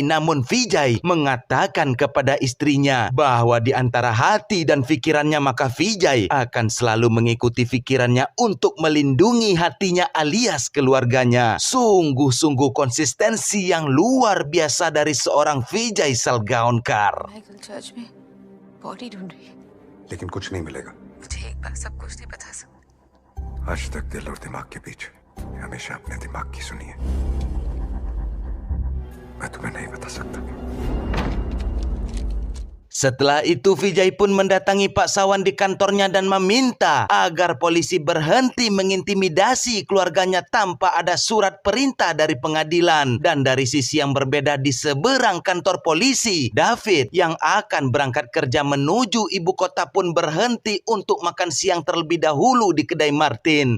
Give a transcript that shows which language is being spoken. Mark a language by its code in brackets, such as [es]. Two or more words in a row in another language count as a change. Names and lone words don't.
[id] Namun Vijay mengatakan kepada istrinya bahwa di antara hati dan pikirannya maka Vijay akan selalu mengikuti pikirannya untuk melindungi hatinya alias keluarganya. Sungguh-sungguh konsistensi yang luar biasa dari seorang Vijay Salgaonkar. [hi] चर्च में बॉडी ढूंढ रही है, लेकिन कुछ नहीं मिलेगा। मुझे एक बार सब कुछ नहीं बता सकता। आज तक दिल और दिमाग के बीच हमेशा अपने दिमाग की सुनिए। मैं तुम्हें नहीं बता सकता। [id] Setelah itu Vijay pun mendatangi Pak Sawan di kantornya dan meminta agar polisi berhenti mengintimidasi keluarganya tanpa ada surat perintah dari pengadilan. Dan dari sisi yang berbeda di seberang kantor polisi, David yang akan berangkat kerja menuju ibu kota pun berhenti untuk makan siang terlebih dahulu di kedai Martin.